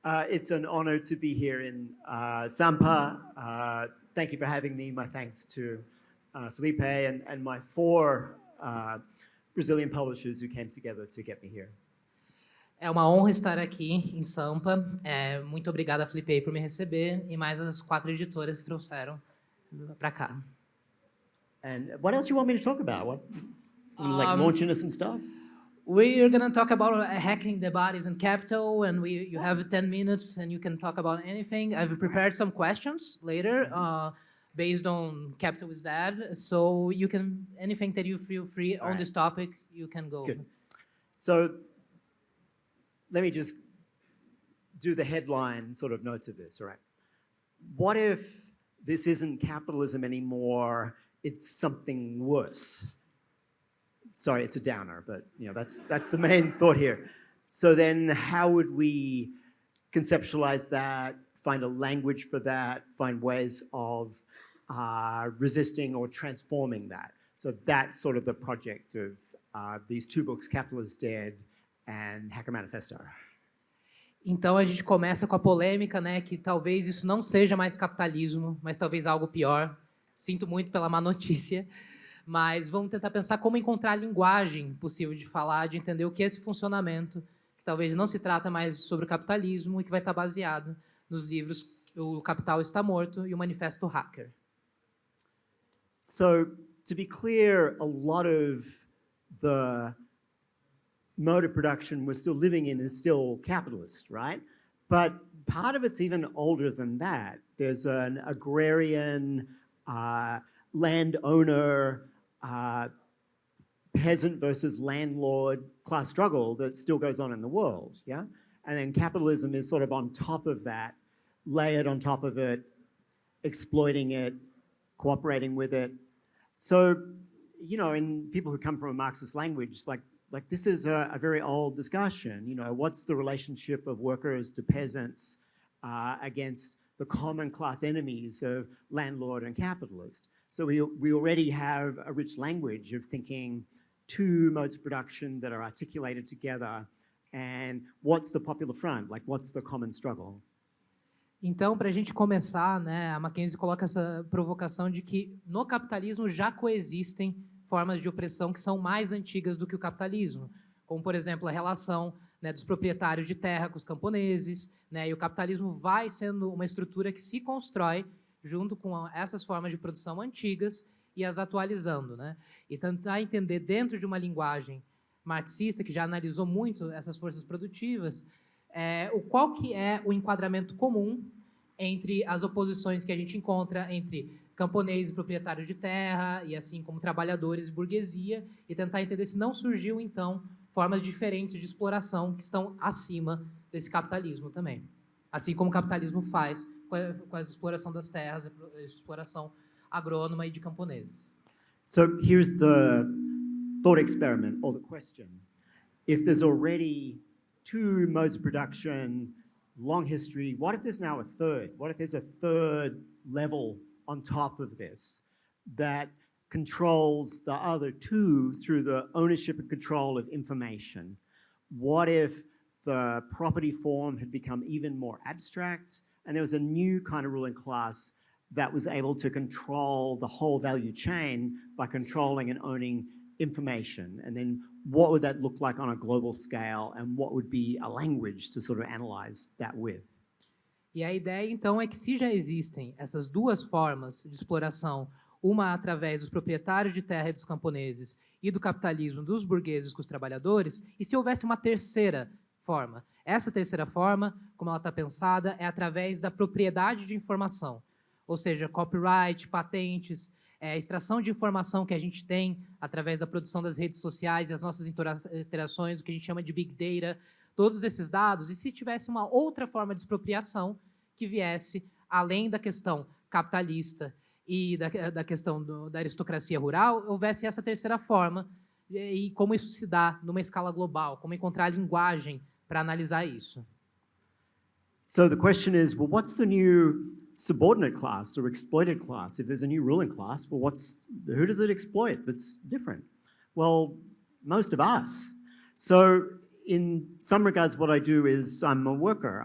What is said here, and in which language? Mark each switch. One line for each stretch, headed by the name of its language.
English: It's an honor to be here in Sampa. Thank you for having me. My thanks to Felipe and my 4 Brazilian publishers who came together to get me here.
Portuguese: É uma honra estar aqui em Sampa. Muito obrigada, Felipe, por me receber e mais as 4 editoras que trouxeram para cá.
English: And what else do you want me to talk about? What, like launch into some stuff? We're going to talk about hacking the bodies in capital, and you have 10 minutes, and you can talk about anything. I've prepared some questions later based on Capital is Dead, so you can, anything that you feel free on this topic, you can go. Good. So let me just do the headline sort of notes of this, all right? What if this isn't capitalism anymore, it's something worse? Sorry, it's a downer, but that's the main thought here. So then how would we conceptualize that, find a language for that, find ways of resisting or transforming that? So that's sort of the project of these 2 books, Capital is Dead and Hacker Manifesto.
Portuguese: Então a gente começa com a polêmica, né, que talvez isso não seja mais capitalismo, mas talvez algo pior. Sinto muito pela má notícia. Mas vamos tentar pensar como encontrar a linguagem possível de falar, de entender o que é esse funcionamento, que talvez não se trata mais sobre o capitalismo e que vai estar baseado nos livros O Capital Está Morto e o Manifesto Hacker.
English: So, to be clear, a lot of the mode of production we're still living in is still capitalist, right? But part of it's even older than that. There's an agrarian, landowner, peasant versus landlord class struggle that still goes on in the world, yeah? And then capitalism is sort of on top of that, layered on top of it, exploiting it, cooperating with it. So, in people who come from a Marxist language, like this is a very old discussion. What's the relationship of workers to peasants against the common class enemies of landlord and capitalist? So we already have a rich language of thinking 2 modes of production that are articulated together, and what's the popular front? Like, what's the common struggle?
Portuguese: Então, para a gente começar, né, a Mackenzie coloca essa provocação de que no capitalismo já coexistem formas de opressão que são mais antigas do que o capitalismo, como, por exemplo, a relação, né, dos proprietários de terra com os camponeses, né, e o capitalismo vai sendo uma estrutura que se constrói junto com essas formas de produção antigas e as atualizando, né? E tentar entender dentro de uma linguagem marxista, que já analisou muito essas forças produtivas, qual que é o enquadramento comum entre as oposições que a gente encontra entre camponeses e proprietários de terra, e assim como trabalhadores e burguesia, e tentar entender se não surgiu, então, formas diferentes de exploração que estão acima desse capitalismo também. Assim como o capitalismo faz com a exploração das terras, a exploração agrônoma e de camponeses.
English: So here's the thought experiment, or the question. If there's already 2 modes of production, long history, what if there's now a third? What if there's a third level on top of this that controls the other 2 through the ownership and control of information? What if the property form had become even more abstract, and there was a new kind of ruling class that was able to control the whole value chain by controlling and owning information? And then what would that look like on a global scale, and what would be a language to sort of analyze that with?
Portuguese: E a ideia, então, é que se já existem essas 2 formas de exploração, uma através dos proprietários de terra e dos camponeses, e do capitalismo dos burgueses com os trabalhadores, e se houvesse uma terceira forma? Essa terceira forma, como ela está pensada, é através da propriedade de informação, ou seja, copyright, patentes, a extração de informação que a gente tem através da produção das redes sociais e as nossas interações, o que a gente chama de Big Data, todos esses dados, e se tivesse uma outra forma de expropriação que viesse além da questão capitalista e da questão da aristocracia rural, houvesse essa terceira forma, e como isso se dá numa escala global, como encontrar a linguagem para analisar isso.
English: So the question is, well, what's the new subordinate class or exploited class? If there's a new ruling class, well, who does it exploit that's different? Well, most of us. So in some regards, what I do is I'm a worker.